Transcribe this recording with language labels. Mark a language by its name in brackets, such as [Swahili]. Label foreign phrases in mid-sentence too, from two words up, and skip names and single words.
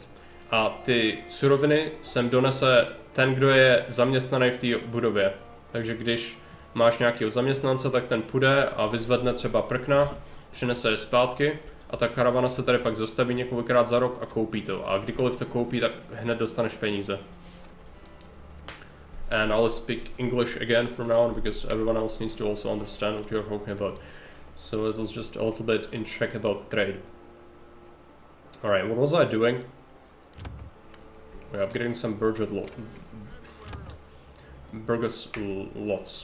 [Czech] A ty suroviny sem donese ten, kdo je zaměstnaný v té budově. Takže když máš nějakého zaměstnance, tak ten půjde a vyzvedne třeba prkna, přinese je zpátky a ta karavana se tady pak zastaví několikrát za rok a koupí to. A kdykoliv to koupí, tak hned dostaneš peníze. [English] And I'll speak English again from now on because everyone else needs to also understand what you're talking about. So it was just a little bit in check about trade. Alright, what was I doing? We're upgrading some Burgess lots.